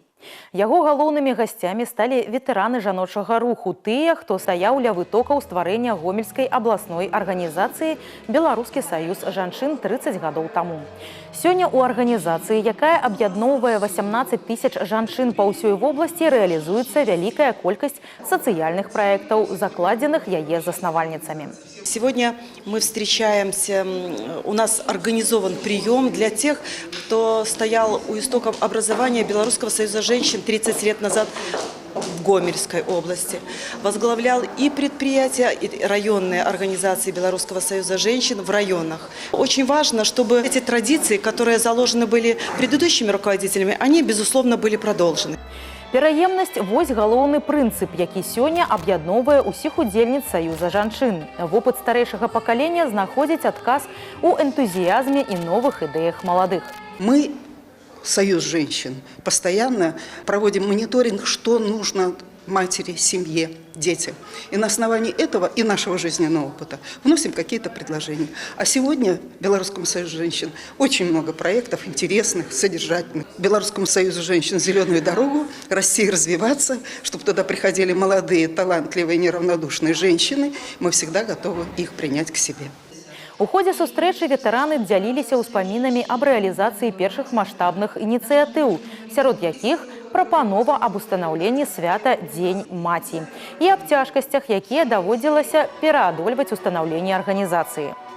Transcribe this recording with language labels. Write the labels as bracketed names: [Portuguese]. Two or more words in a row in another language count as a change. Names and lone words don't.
[Belarusian] Яго галоўнымі гасцямі сталі ветэраны жаночага руху, тыя, хто стаяў ля вытокаў стварэння Гомельскай абласной арганізацыі «Беларускі саюз жанчын» 30 гадоў таму. Сёння ў арганізацыі, якая аб'ядноўвае 18 000 жанчын па ўсёй вобласці, рэалізуецца вялікая колькасць сацыяльных праектаў, закладзеных яе заснавальніцамі. [Russian] Сегодня мы встречаемся, у нас организован прием для тех, кто стоял у истоков образования Белорусского союза женщин 30 лет назад в Гомельской области. Возглавлял и предприятия, и районные организации Белорусского союза женщин в районах. Очень важно, чтобы эти традиции, которые заложены были предыдущими руководителями, они, безусловно, были продолжены. [Belarusian] Пераемнасць – вось галоўны прынцып, які сёння аб'ядноўвае ўсіх удзельніц Саюза жанчын. Вопыт старэйшага пакалення знаходзіць адказ у энтузіязме і новых ідэях маладых. [Russian] Мы, Союз женщин, постоянно проводим мониторинг, что нужно матери, семье, детям. И на основании этого и нашего жизненного опыта вносим какие-то предложения. А сегодня в Белорусском союзе женщин очень много проектов интересных, содержательных. Белорусскому союзу женщин «Зеленую дорогу», России развиваться, чтобы туда приходили молодые, талантливые, неравнодушные женщины. Мы всегда готовы их принять к себе. [Belarusian] У ходзе сустрэчы ветэраны дзяліліся ўспамінамі аб рэалізацыі першых маштабных ініцыятыў, сярод якіх прапанова аб устанаўленні свята Дзень маці і аб цяжкасцях, якія даводзілася пераадольваць устанаўленне арганізацыі.